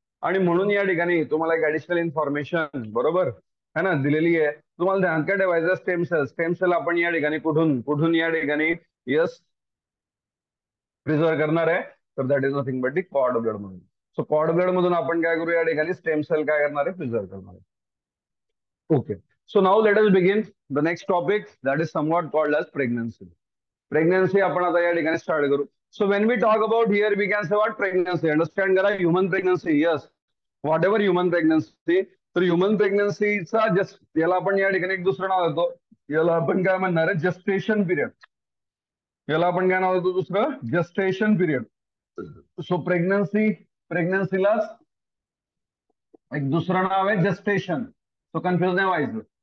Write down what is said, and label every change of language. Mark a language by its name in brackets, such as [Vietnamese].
[Marathi] आणि म्हणून या ठिकाणी तुम्हाला एक ऍडिशनल इन्फॉर्मेशन, बरोबर, [Hindi] है ना, [Marathi] दिलेली आहे. तुम्हाला ध्यान काय ठेवायचं, स्टेम सेल आपण या ठिकाणी कुठून कुठून या ठिकाणी यस प्रिझर्व करणार आहे, तर [English] that is nothing but [Marathi] the cord blood मधून. सो कॉर्ड ब्लड मधून आपण काय करू, या ठिकाणी स्टेम सेल काय करणार आहे, प्रिझर्व करणार आहे. [English] Okay. So now let us begin the next topic that is somewhat called as pregnancy. [Marathi] Pregnancy आपण आता या ठिकाणी स्टार्ट करू. [English] So when we talk about here, we can say what pregnancy. Understand करा, human pregnancy. Yes. Whatever human pregnancy. [Marathi] तर human प्रेग्नन्सीचा just याला आपण या ठिकाणी एक दुसरं नाव देतो. याला आपण काय म्हणणार आहे, जस्टेशन पिरियड. याला आपण काय नाव देतो दुसरं, जस्टेशन पिरियड. सो प्रेग्नन्सीला एक दुसरं नाव आहे जस्टेशन. तो कन्फ्युज नाही व्हायचं.